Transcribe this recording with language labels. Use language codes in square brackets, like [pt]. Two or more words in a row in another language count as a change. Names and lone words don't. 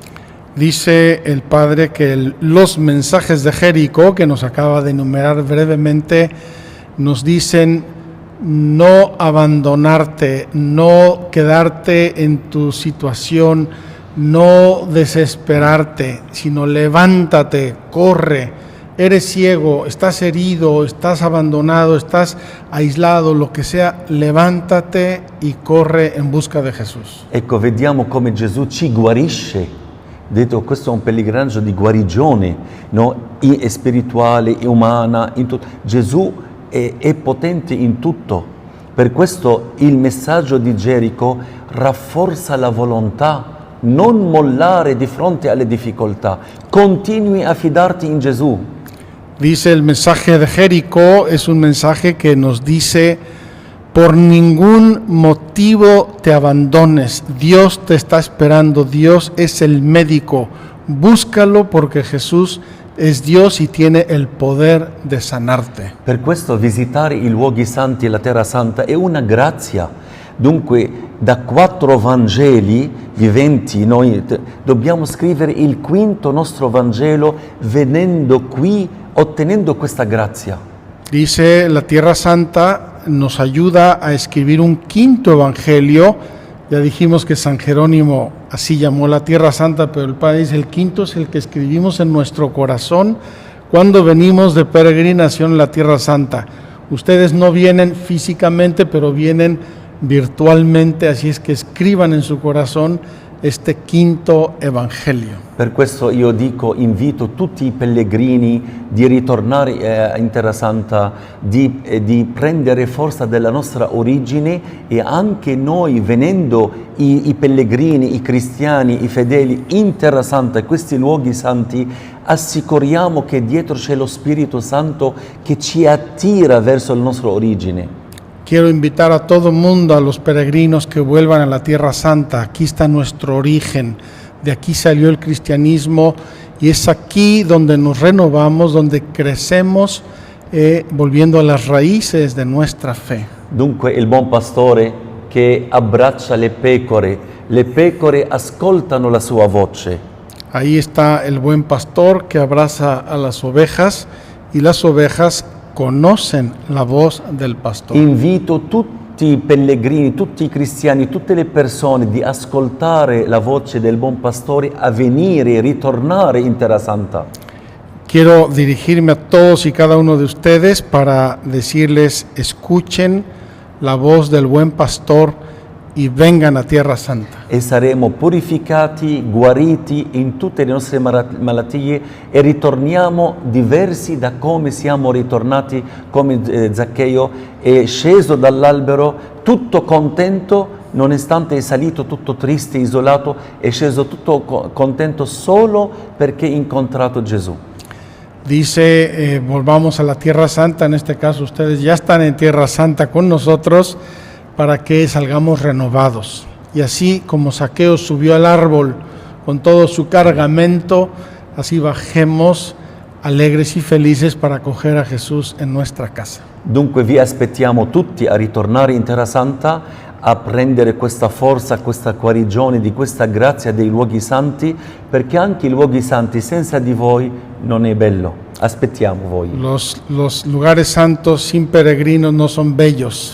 [es] Dice el Padre que los mensajes de Jericó, que nos acaba de enumerar brevemente, nos dicen no abandonarte, no quedarte en tu situación, no desesperarte, sino levántate, corre. Eres ciego, estás herido, estás abandonado, estás aislado, lo que sea, levántate y corre en busca de Jesús. [it] Ecco, vediamo come Gesù ci guarisce. Detto, questo è un pellegrinaggio di guarigione, no? È spirituale, è umana, in tutto. Gesù è potente in tutto. Per questo il messaggio di Gerico rafforza la volontà, non mollare di fronte alle difficoltà. Continui a fidarti in Gesù. [es] Dice el mensaje de Jericó, es un mensaje que nos dice: por ningún motivo te abandones, Dios te está esperando, Dios es el médico, búscalo porque Jesús es Dios y tiene el poder de sanarte. [it] Per questo visitare i luoghi santi e la Terra Santa è una grazia. Dunque, da 4 Vangeli viventi noi dobbiamo scrivere il 5° nostro Vangelo venendo qui, ottenendo questa grazia. [es] Dice la Tierra Santa nos ayuda a escribir un 5° evangelio. Ya dijimos que San Jerónimo así llamó la Tierra Santa, pero el Padre dice el 5° es el que escribimos en nuestro corazón cuando venimos de peregrinación a la Tierra Santa. Ustedes no vienen físicamente, pero vienen virtualmente, así es que escriban en su corazón este 5° evangelio. [it] Per questo io dico, invito tutti i pellegrini di ritornare in Terra Santa, di prendere forza della nostra origine, e anche noi venendo i pellegrini, i cristiani, i fedeli in Terra Santa, in questi luoghi santi, assicuriamo che dietro c'è lo Spirito Santo che ci attira verso la nostra origine. [es] Quiero invitar a todo el mundo, a los peregrinos que vuelvan a la Tierra Santa. Aquí está nuestro origen, de aquí salió el cristianismo y es aquí donde nos renovamos, donde crecemos, volviendo a las raíces de nuestra fe. [it] Dunque il buon pastore che abbraccia le pecore ascoltano la sua voce. [es] Ahí está el buen pastor que abraza a las ovejas y las ovejas conocen la voz del pastor. [it] Invito tutti tutti i pellegrini, tutti i cristiani, tutte le persone di ascoltare la voce del buon pastore, a venire e ritornare in Terra Santa. [es] Quiero dirigirme a todos y cada uno de ustedes para decirles, escuchen la voz del buen pastor y vengan a Tierra Santa. [it] E saremo purificati, guariti in tutte le nostre malattie e ritorniamo diversi da come siamo ritornati, come Zaccheo è sceso dall'albero tutto contento, nonostante è salito tutto triste, isolato, è sceso tutto contento solo perché ha incontrato Gesù. [es] Dice, volvamos a la Tierra Santa, en este caso ustedes ya están en Tierra Santa con nosotros para que salgamos renovados. Y así como Zaqueo subió al árbol con todo su cargamento, así bajemos alegres y felices para acoger a Jesús en nuestra casa. [it] Dunque vi aspettiamo tutti a ritornare in Terra Santa, a prendere questa forza, questa guarigione di questa grazia dei luoghi santi, perché anche i luoghi santi senza di voi non è bello. Aspettiamo voi. [es] Los lugares santos sin peregrinos no son bellos.